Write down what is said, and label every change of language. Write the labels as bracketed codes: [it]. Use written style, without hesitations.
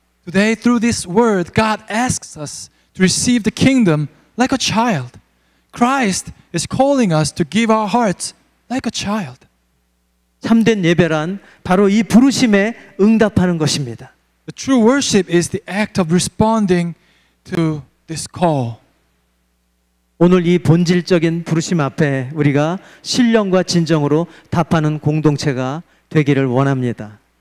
[en] Today, through this word, God asks us to receive the kingdom like a child. Christ is calling us to give our hearts like a child. [ko] 참된 예배란 바로 이 부르심에 응답하는 것입니다. [en] The true worship is the act of responding to this call. [ko] 오늘 이 본질적인 부르심 앞에 우리가 신령과 진정으로 답하는 공동체가 되기를 원합니다.